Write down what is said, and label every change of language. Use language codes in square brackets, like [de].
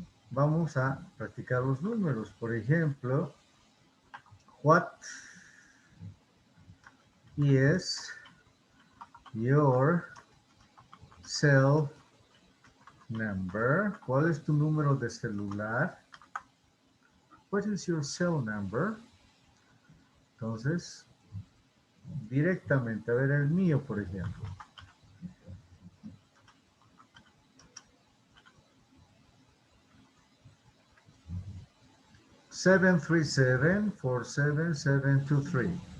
[es] Vamos a practicar los números. Por ejemplo, [en] what is your cell number? [es] ¿Cuál es tu número de celular? [en] What is your cell number? [es] Entonces, directamente, a ver el mío, por ejemplo. [en] Seven three seven 47723.